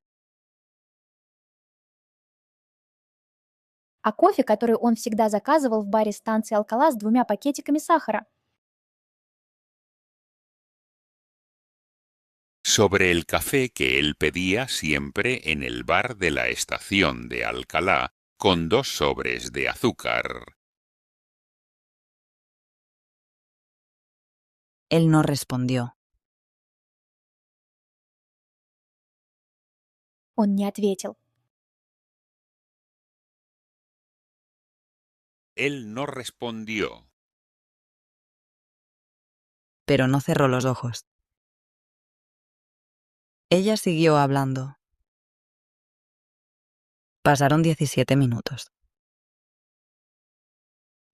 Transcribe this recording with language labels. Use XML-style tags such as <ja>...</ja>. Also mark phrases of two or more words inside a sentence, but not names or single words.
<ru>А кофе, который он всегда заказывал в баре станции Алкала с 2 пакетиками сахара.</ru> <es>sobre el café que él pedía siempre en el bar de la estación de Alcalá, con 2 sobres de azúcar. Él no respondió.</es> <ru>Он не ответил.</ru> <es>Él no respondió, Pero no cerró los ojos. Ella siguió hablando. Pasaron 17 minutos.</es>